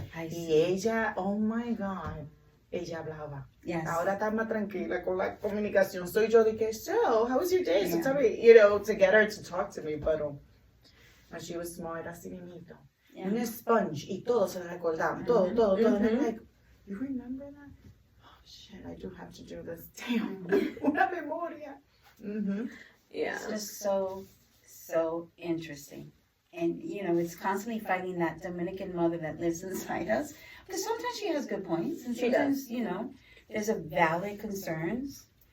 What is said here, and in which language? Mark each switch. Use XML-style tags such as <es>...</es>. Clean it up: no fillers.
<es>Y ella, oh my God, ella hablaba.</es> <en>Yes.</en> <es>Ahora está más tranquila con la comunicación.</es> <en>Soy yo de que, so, how was your day? So tell me, to get her to talk to me, but when she was small, era así mismito. Yeah.</en> <es>Un sponge, y todo se le recordaban, todo.</es> <en>And I'm like, you remember that? Oh, shit, I do have to do this.</en> <es>Damn, una memoria.</es> <en>Yeah. It's just so interesting. And, it's constantly fighting that Dominican mother that lives inside us. Because sometimes she has good points. And sometimes, there's a valid concerns.</en>